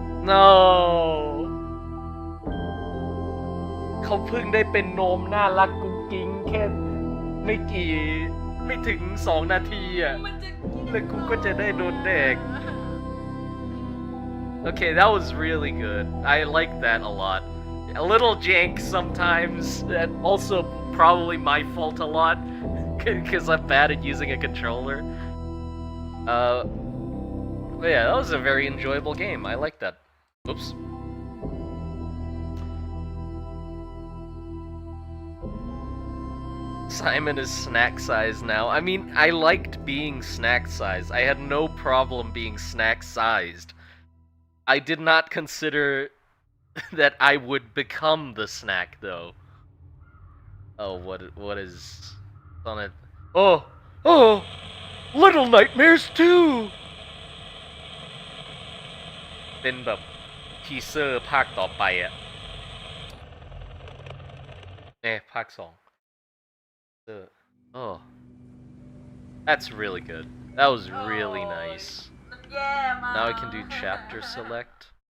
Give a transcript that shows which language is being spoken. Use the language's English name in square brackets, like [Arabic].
[Thai] No เขาเพิ่งได้เป็นโนมน่ารักกุ๊กกิ๊งแค่ไม่ถึง2 นาทีอ่ะแล้วกูก็จะได้โดนแดก [English] Okay, that was really good. I like that a lot. A little jank sometimes, and also probably my fault a lot, because I'm bad at using a controller. But yeah, that was a very enjoyable game. I like that. Oops. Simon is snack size now. I mean, I liked being snack sized. I had no problem being snack sized. I did not consider that I would become the snack though. Oh, what is on it? Oh, Little Nightmares 2! [Thai] เป็นแบบทีเซอร์ภาคต่อไปอ่ะภาค2 [English] Oh, that's really good. That was really nice. Now I can do chapter select.